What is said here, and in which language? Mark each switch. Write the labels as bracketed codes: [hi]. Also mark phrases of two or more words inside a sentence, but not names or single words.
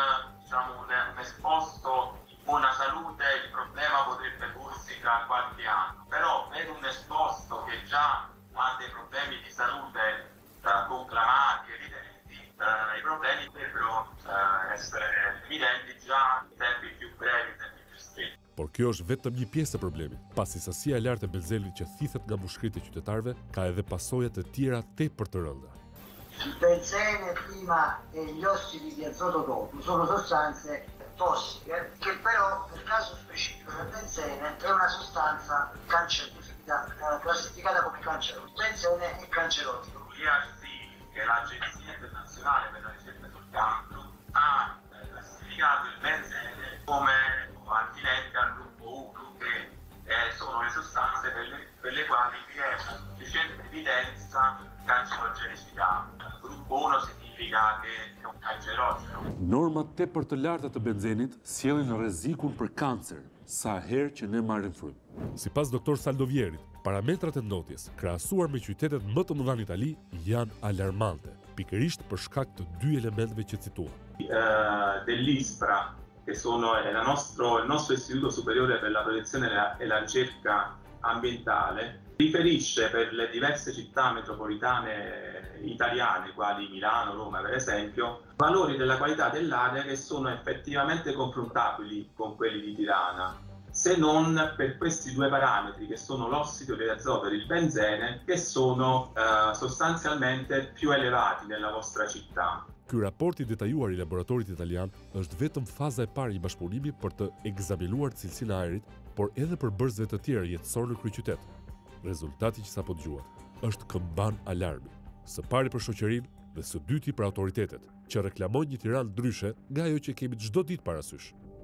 [it] esposto in buona salute il problema potrebbe porsi tra qualche anno, però per un esposto che già ha dei problemi di salute conclamati, evidenti, i problemi potrebbero essere evidenti già in tempi più brevi, in tempi più stretti. [sq] Por kjo është vetëm një pjesë e problemit, pasi sasia e lartë e benzenit që thithet nga mushkrit e qytetarëve ka edhe pasoja të tjera tepër të rënda. [it] Il benzene prima e gli ossidi di azoto dopo sono sostanze tossiche che però nel caso specifico del benzene è una sostanza cancerogena, classificata come cancerogena. Il benzene è cancerogeno. L'IRC, che è l'Agenzia Internazionale per la Ricerca sul Cancro, ha classificato il benzene come antinente al gruppo 1, che sono le sostanze per le quali vi è una sufficiente evidenza cancerogenicità. Gruppo 1 significa che è un cancerogeno. [sq] Normat tepër të larta të benzenit sjellin rrezikun për kancer sa herë që ne marrim frymë. Sipas doktor Saldovierit, parametrat e ndotjes, krahasuar me qytetet më të mëdha në Itali, janë alarmante, pikërisht për shkak të dy elementeve që citua. [it] Dell'ISPRA, che sono il nostro Istituto Superiore per la Protezione e la Ricerca Ambientale, riferisce per le diverse città metropolitane italiane, quali Milano, Roma per esempio, valori della qualità dell'aria che sono effettivamente confrontabili con quelli di Tirana, se non per questi due parametri che sono l'ossido di azoto e il benzene, che sono sostanzialmente più elevati nella vostra città. [sq] Ky raport i detajuar i laboratorit italian është vetëm faza e parë i bashkëpunimit për të ekzaminuar cilësinë e ajrit, por edhe për bërësve të tjerë jetësor në kryeqytet. Rezultati që sapo dëgjuat është këmban alarmi, së pari për shoqërinë dhe së dyti për autoritetet, që reklamojnë një Tiranë ndryshe nga ajo që kemi çdo ditë parasysh.